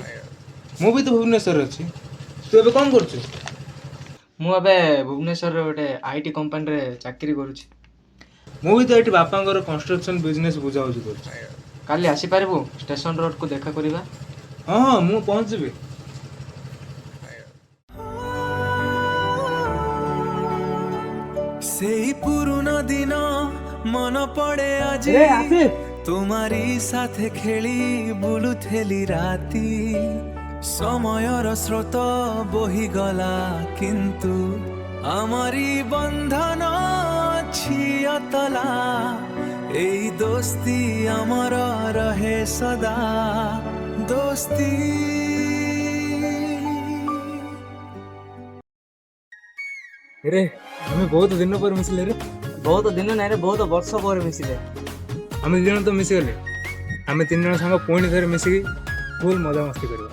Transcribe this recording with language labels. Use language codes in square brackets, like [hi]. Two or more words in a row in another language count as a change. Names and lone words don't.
[or] ମୁଁ ବି ତ ଭୁବନେଶ୍ୱରରେ ଅଛି। ତୁ ଏବେ କ'ଣ କରୁଛୁ? ମୁଁ ଏବେ ଭୁବନେଶ୍ୱରରେ ଗୋଟେ IT କମ୍ପାନୀରେ ଚାକିରି କରୁଛି। ମୁଁ ବି ତ ଏଠି ବାପାଙ୍କର କନଷ୍ଟ୍ରକ୍ସନ ବିଜନେସ୍ ବୁଝାବୁଝି କରୁଛି। କାଲି ଆସିପାରିବୁ ଷ୍ଟେସନ ରୋଡକୁ ଦେଖା କରିବା? ହଁ ହଁ, ମୁଁ ପହଞ୍ଚିବି। ସେଇ ପୁରୁଣା ଦିନ ମନ ପଡ଼େ ଆଜି ରେ ଆଶିଷ, ତୋମାରି ସାଥେ ଖେଳି ବୁଲୁଥେଳି ରାତି ସମୟର ସ୍ରୋତ ବହିଗଲା କିନ୍ତୁ ଆମାରି ବନ୍ଧନ ଅଛି ଅତଳା ଏଇ ଦୋସ୍ତି ଆମାର ରହେ ସଦା ଦୋସ୍ତି ରେ ଆମେ ବହୁତ ଦିନ ପରେ ମିଶିଲେ ରେ। ବହୁତ ଦିନ ନାଇଁରେ, ବହୁତ ବର୍ଷ ପରେ ମିଶିଲେ। ଆମେ ଦି ଜଣ ତ ମିଶିଗଲେ। ଆମେ ତିନି ଜଣ ସାଙ୍ଗ ପୁଣି ଥରେ ମିଶିକି ଫୁଲ ମଜାମସ୍ତି କରିବା।